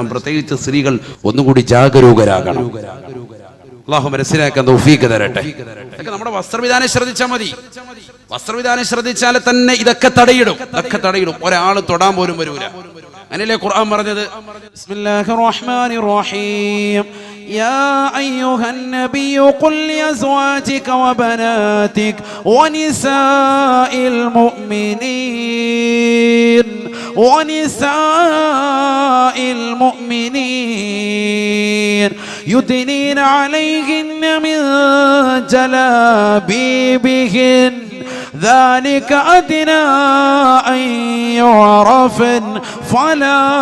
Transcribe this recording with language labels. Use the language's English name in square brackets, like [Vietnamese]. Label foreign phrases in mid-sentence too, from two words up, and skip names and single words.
[Malayalam] പ്രത്യേകിച്ച് സ്ത്രീകൾ ഒന്നുകൂടി ജാഗരൂകരാകണം. അല്ലാഹു മനസ്സിലാക്കാൻ തൗഫീഖ് തരട്ടെ. നമ്മുടെ വസ്ത്രവിധാനം ശ്രദ്ധിച്ചാൽ മതി. വസ്ത്രവിധാനം ശ്രദ്ധിച്ചാൽ തന്നെ ഇതൊക്കെ തടയിടും. ഒരാൾ തൊടാൻ പോലും വരൂല. അങ്ങനെയല്ലേ ഖുർആൻ പറഞ്ഞത്? [Arabic] بسم الله الرحمن الرحيم. يا أيها النبي قل لأزواجك وبناتك ونساء المؤمنين يدنين عليهن من جلابيبهن ذلك أدنى أن يعرفن فلا